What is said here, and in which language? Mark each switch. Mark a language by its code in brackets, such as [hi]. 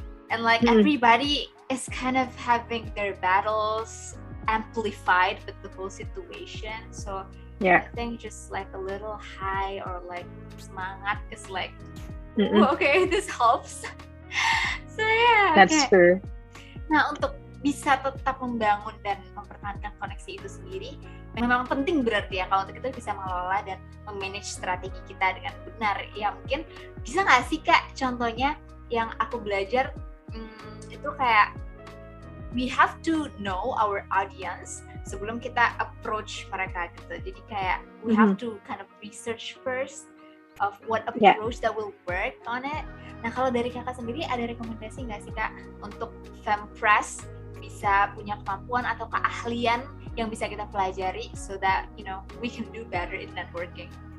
[en] And like everybody is kind of having their battles amplified with the whole situation. So I think just like a little high or like semangat is like, okay, this helps. So That's true. [id] Nah, untuk bisa tetap membangun dan mempertahankan koneksi itu sendiri, memang penting berarti ya kalau untuk kita bisa mengelola dan memanage strategi kita dengan benar. Ya mungkin bisa nggak sih Kak contohnya yang aku belajar itu kayak [en] we have to know our audience [id] sebelum kita approach mereka gitu. Jadi kayak [en] we have to kind of research first of what approach that will work on it. [id] Nah kalau dari Kakak sendiri ada rekomendasi nggak sih Kak untuk Fempress bisa punya kemampuan atau keahlian yang bisa kita pelajari [en] so that we can do better in networking?